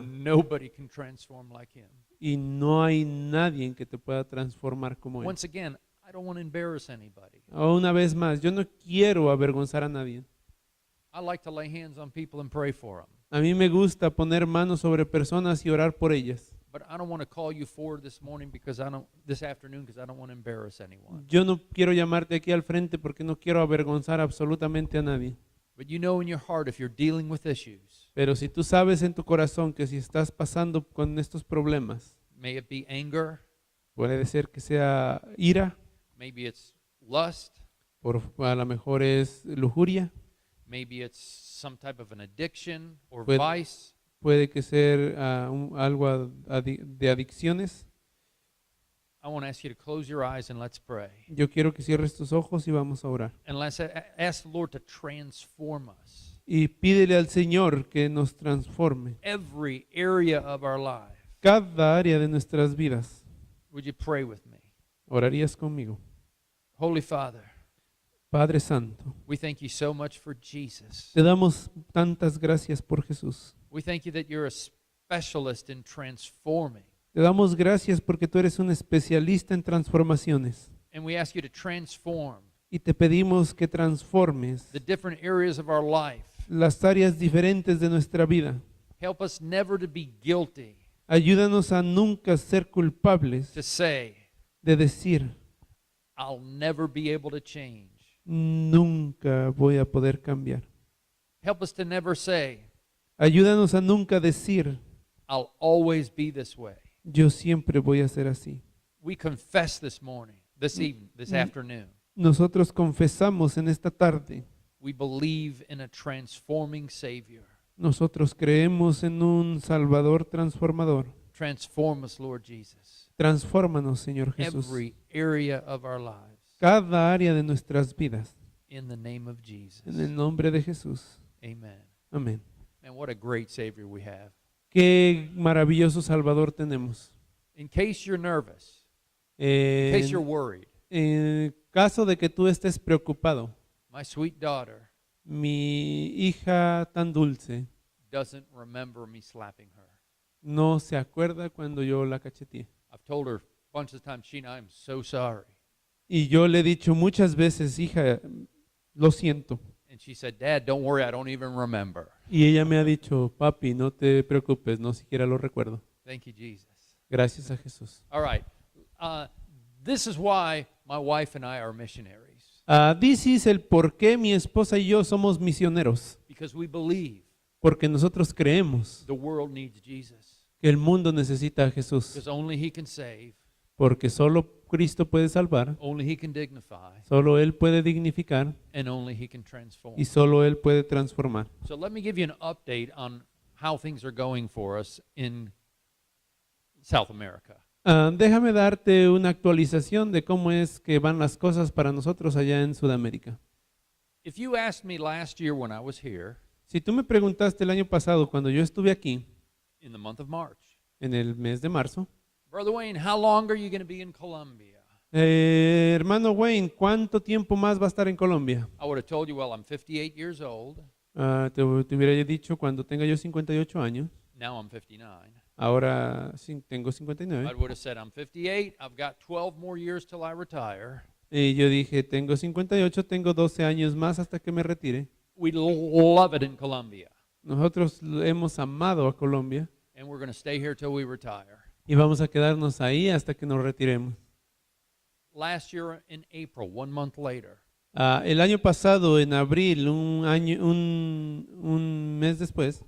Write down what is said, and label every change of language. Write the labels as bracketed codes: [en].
[en] And nobody can transform like him. [es] y no hay nadie que te pueda transformar como él. [en] Once again, I don't want to embarrass anybody. [es] Una vez más, yo no quiero avergonzar a nadie. [en] I like to lay hands on people and pray for them. [es] A mí me gusta poner manos sobre personas y orar por ellas. [en] But I don't want to call you forward this afternoon because I don't want to embarrass anyone. [es] Yo no quiero llamarte aquí al frente porque no quiero avergonzar absolutamente a nadie. [en] But you know in your heart, if you're dealing with issues, [es] Pero si tú sabes en tu corazón que si estás pasando con estos problemas, [en] may it be anger, [es] puede ser que sea ira, [en] maybe it's lust, [es] a lo mejor es lujuria, [en] maybe it's some type of an addiction or [es] Puede- [en] vice, [es] puede que ser algo de adicciones. [en] I want to ask you to close your eyes and let's pray. [es] Yo quiero que cierres tus ojos y vamos a orar. [en] And let's ask the Lord to transform us. [es] Y pídele al Señor que nos transforme [en] Every area of our life. [es] cada área de nuestras vidas. [en] Would you pray with me? [es] ¿Orarías conmigo? [en] Holy Father, [es] Padre Santo, [en] we thank you so much for Jesus. [es] te damos tantas gracias por Jesús. [en] We thank you that you're a specialist in transforming. [es] Te damos gracias porque tú eres un especialista en transformaciones. [en] And we ask you to transform [es] Y te pedimos que transformes [en] the different areas of our life. [es] las áreas diferentes de nuestra vida. [en] Help us never to be guilty, [es] Ayúdanos a nunca ser culpables [en] to say, [es] de decir, [en] I'll never be able to change. [es] nunca voy a poder cambiar. [en] Help us to never say, [es] Ayúdanos a nunca decir, [en] I'll always be this way. [es] yo siempre voy a ser así. [en] We confess this morning, this evening, this afternoon. [es] Nosotros confesamos en esta tarde, [en] We believe in a transforming Savior. [es] nosotros creemos en un Salvador transformador. [en] Transform us, Lord Jesus. [es] Transfórmanos, Señor Jesús. [en] Every area of our lives. [es] Cada área de nuestras vidas. [en] In the name of Jesus. [es] En el nombre de Jesús. [en] Amen. [es] Amén. [en] Man, what a great Savior we have. [es] Qué maravilloso Salvador tenemos. [en] In case you're nervous, in case you're [es] En [en] worried, [es] en caso de que tú estés preocupado, [en] my sweet daughter [es] mi hija tan dulce [en] doesn't remember me slapping her. [es] no se acuerda cuando yo la cacheteé. [en] I've told her a bunch of times, Sheena, I'm so sorry. [es] Y yo le he dicho muchas veces, hija, lo siento. [en] And she said, Dad, don't worry, I don't even remember. [es] Y ella me ha dicho, papi, no te preocupes, no siquiera lo recuerdo. [en] Thank you, Jesus. [es] Gracias a Jesús. [en] All right. This is why my wife and I are missionaries. This is [es] el por qué mi esposa y yo somos misioneros. [en] Because we believe [es] Porque nosotros creemos [en] the world needs Jesus. [es] que el mundo necesita a Jesús. [en] Because only He can save, [es] Porque solo Cristo puede salvar, [en] only He can dignify, [es] solo Él puede dignificar [en] and only He can transform. [es] y solo Él puede transformar. [en] So let me give you an update on how things are going for us in South America. [es] Déjame darte una actualización de cómo es que van las cosas para nosotros allá en Sudamérica. [en] If you asked me last year when I was here, [es] Si tú me preguntaste el año pasado cuando yo estuve aquí, [en] in the month of March, [es] en el mes de marzo, [en] Brother Wayne, how long are you going to be in Colombia? [es] hermano Wayne, ¿cuánto tiempo más va a estar en Colombia? [en] I would have told you, well, I'm 58 years old. [es] Te hubiera dicho cuando tenga yo 58 años, [en] Now I'm 59. [es] ahora tengo [en] I [es] 59. [en] would have said, I'm 58. I've got 12 more years till I retire. [es] Y yo dije, tengo 58, tengo 12 años más hasta que me retire. [en] We love it in Colombia, [es] Nosotros hemos amado a Colombia [en] and we're going to stay here till we retire. [es] y vamos a quedarnos ahí hasta que nos retiremos. [en] Last year in April, 1 month later, [es] El año pasado, en abril, un mes después,